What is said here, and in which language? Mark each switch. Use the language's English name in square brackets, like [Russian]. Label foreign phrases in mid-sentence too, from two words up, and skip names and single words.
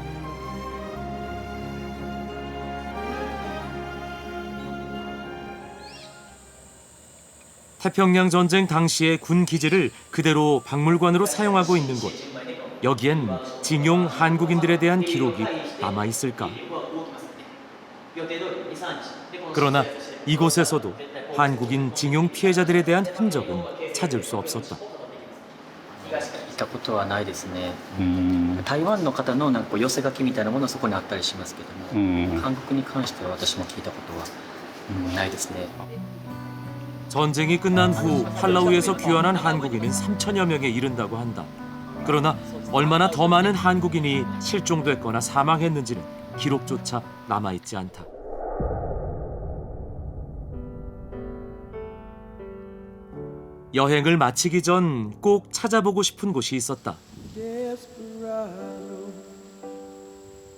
[Korean] 태평양 전쟁 당시의 군 기지를 그대로 박물관으로 사용하고 있는 곳. 여기엔 징용 한국인들에 대한 기록이 남아 있을까? 그러나 이곳에서도 한국인 징용 피해자들에 대한 흔적은 찾을 수 없었다. [Japanese] 行ったことはないですね。台湾の方のなんか寄せ書きみたいなものはそこにあったりしますけども、韓国に関しては私も聞いたことはないですね。 [Korean] 전쟁이 끝난 후 팔라우에서 귀환한 한국인은 3천여 명에 이른다고 한다. 그러나 얼마나 더 많은 한국인이 실종됐거나 사망했는지는 기록조차 남아있지 않다. 여행을 마치기 전 꼭 찾아보고 싶은 곳이 있었다.